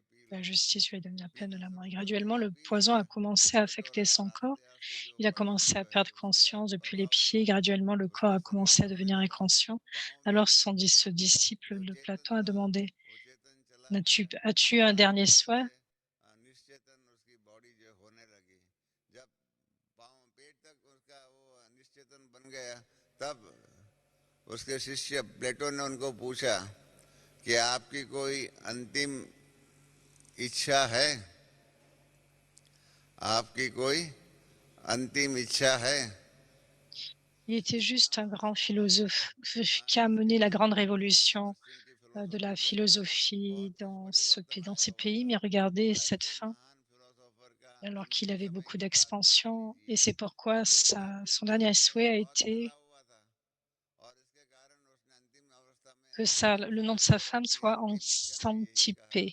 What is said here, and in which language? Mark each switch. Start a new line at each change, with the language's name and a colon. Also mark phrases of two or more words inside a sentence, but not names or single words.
French: La justice lui a donné la peine de la mort. Et graduellement, le poison a commencé à affecter son corps. Il a commencé à perdre conscience depuis les pieds. Graduellement, le corps a commencé à devenir inconscient. Alors, ce disciple de Platon a demandé, as-tu un dernier souhait?
Hindi: निश्चेतन उसकी बॉडी जो होने लगी, जब पाँव पेट तक उसका वो निश्चेतन बन गया, तब उसके शिष्य प्लेटो ने उनको पूछा कि आपकी कोई अंतिम इच्छा है, आपकी कोई अंतिम इच्छा है?
French: Il était juste un grand philosophe qui a mené la grande révolution de la philosophie dans ces pays. Mais regardez cette fin, alors qu'il avait beaucoup d'expansion. Et c'est pourquoi son dernier souhait a été que le nom de sa femme soit en Santipé.